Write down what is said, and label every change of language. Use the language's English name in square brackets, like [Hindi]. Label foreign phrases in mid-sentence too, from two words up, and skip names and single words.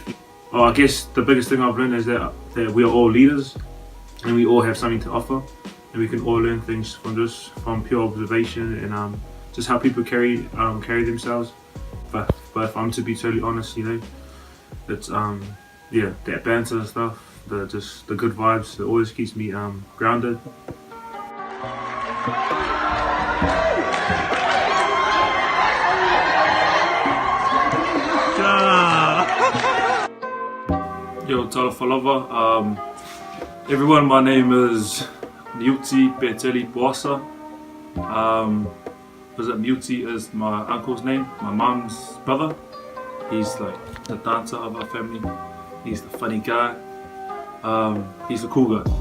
[English] Oh, I guess the biggest thing I've learned is that we are all leaders, and we all have something to offer, and we can all learn things from pure observation and just how people carry themselves. But if I'm to be totally honest, it's yeah, that banter and stuff. The good vibes, it always keeps me grounded. [Samoan] Yo, tala falava. [English] Everyone, my name is Peteli Poasa. Muti is my uncle's name, my mum's brother. He's like the dancer of our family. He's the funny guy. He's a cool guy.